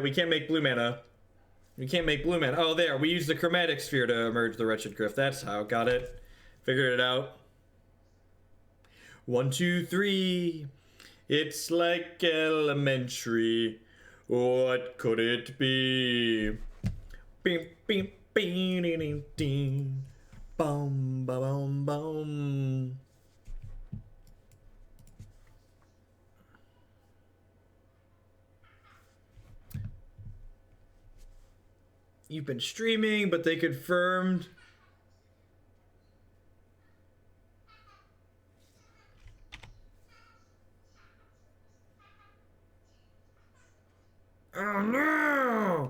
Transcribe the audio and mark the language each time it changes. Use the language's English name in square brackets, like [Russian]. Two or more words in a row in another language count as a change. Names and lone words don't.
[English] We can't make blue mana. We can't make blue mana. Oh, there. We use the Chromatic Sphere to emerge the Wretched Gryff. That's how. Got it. Figured it out. 1, 2, 3. It's like elementary. What could it be? Bing, bing, bing, ding, ding, ding. Bum, ba, bum, bum. You've been streaming, but they confirmed. Oh no!